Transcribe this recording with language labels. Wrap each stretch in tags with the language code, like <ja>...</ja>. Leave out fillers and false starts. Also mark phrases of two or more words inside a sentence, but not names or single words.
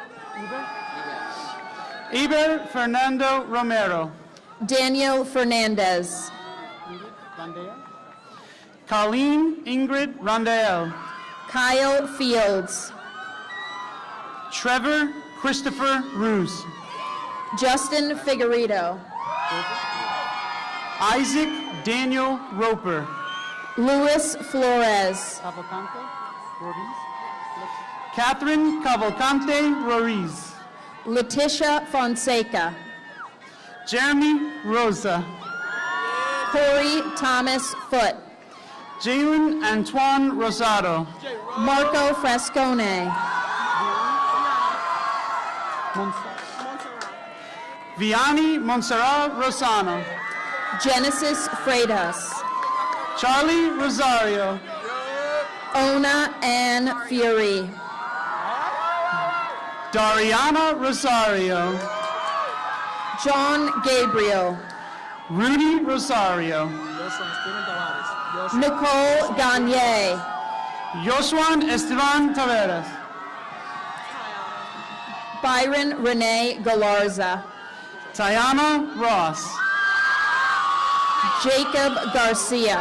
<en>Iber Fernando Romero. Daniel Fernandez. Colleen Ingrid Rondael. Kyle Fields. Trevor Christopher Ruse. Justin Figueredo. Isaac Daniel Roper. Luis Flores. Catherine Cavalcante Roriz. Letitia Fonseca. Jeremy Rosa. Corey Thomas Foote. Jalen Antoine Rosado. Marco Frascone. Vianney Montserrat Rosano. Genesis Freitas. Charlie Rosario. Ona Ann Fury. Dariana Rosario. John Gabriel. Rudy Rosario. Nicole Gagne. Josuan Esteban Taveras. Byron Renee Galarza. Tiana Ross. Jacob Garcia.</en>